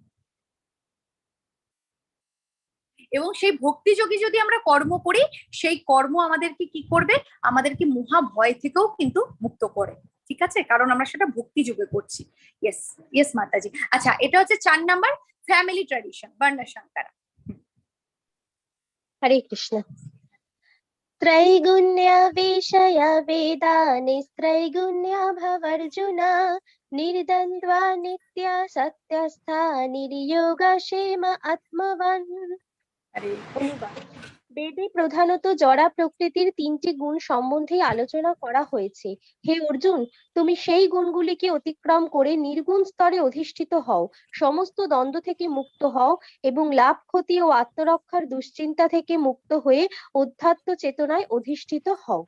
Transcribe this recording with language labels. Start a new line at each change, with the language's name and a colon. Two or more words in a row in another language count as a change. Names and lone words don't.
Bangla: এবং সেই ভক্তিযোগী যদি আমরা কর্ম করি, সেই কর্ম আমাদেরকে কি করবে? আমাদেরকে মহা ভয় থেকেও কিন্তু মুক্ত করে, ঠিক আছে? কারণ আমরা সেটা ভক্তি যোগে করছি।
English: yes yes
Bangla: মাতাজি। আচ্ছা, এটা হচ্ছে 4 নাম্বার
English: family tradition,
Bangla: বর্ণসংকরা। হরে কৃষ্ণ।
Sanskrit: त्रैगुण्य विषय वेदानि त्रैगुण्य भवर्जुना निर्द्वन्द्वा नित्य सत्यस्था निर्योगक्षेम आत्मवान्।
Bangla: বেদে প্রধানত জড়া প্রকৃতির 3টি গুণ সম্বন্ধে আলোচনা করা হয়েছে। হে অর্জুন, তুমি সেই গুণগুলিকে অতিক্রম করে নির্গুণ স্তরে অধিষ্ঠিত হও, সমস্ত দ্বন্দ্ব থেকে মুক্ত হও এবং লাভ ক্ষতি ও আত্মরক্ষার দুশ্চিন্তা থেকে মুক্ত হয়ে অধ্যাত্ম চেতনায় অধিষ্ঠিত হও।